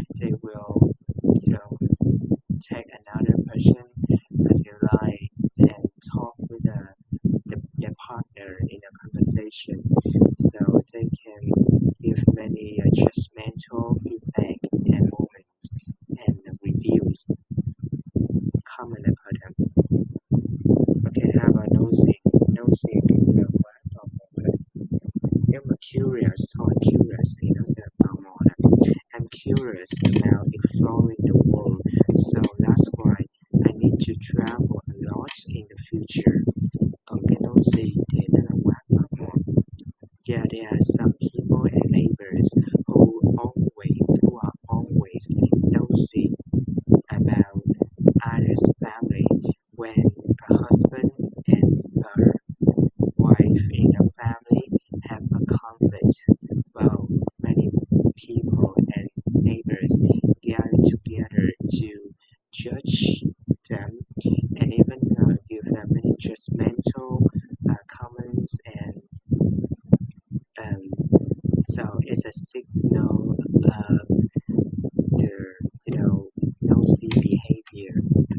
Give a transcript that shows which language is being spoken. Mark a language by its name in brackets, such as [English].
[English] They will, you know, take another person that they like and talk with their partner in a conversation, so they can give many judgmental feedback and moments and reviews comment about them. Okay, how about [Vietnamese] nosy what nếu mà curious thôi curious thì nó sẽ là tò mò nè. [English] I'm curious about exploring the world, so that's why I need to travel a lot in the future. [Vietnamese] Còn cái nosy thì nó là quá tò mò. [English] Yeah, there are some people and neighbors who are always nosy about others' family. When a husband and her wife in a family have a conflict, well, many people and neighbors gather together to judge them and even give them many judgmental comments, and um, so it's a signal of their nosy behavior.